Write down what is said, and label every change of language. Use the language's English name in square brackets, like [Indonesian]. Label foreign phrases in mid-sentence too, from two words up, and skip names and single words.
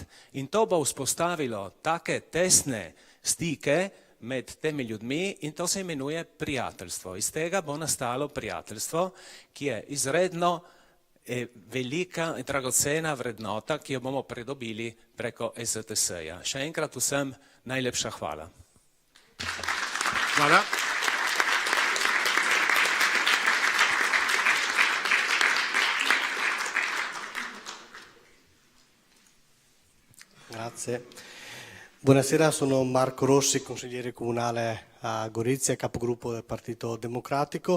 [Slovenian] In to bo vzpostavilo take tesne stike med temi ljudmi in to se imenuje prijateljstvo. Iz tega bo nastalo prijateljstvo, ki je izredno velika in dragocena vrednota, ki jo bomo pridobili preko EZTS-ja. Še enkrat vsem najlepša hvala. Hvala. [Italian] Grazie. Buonasera, sono Marco Rossi, consigliere comunale a Gorizia, capogruppo del Partito Democratico.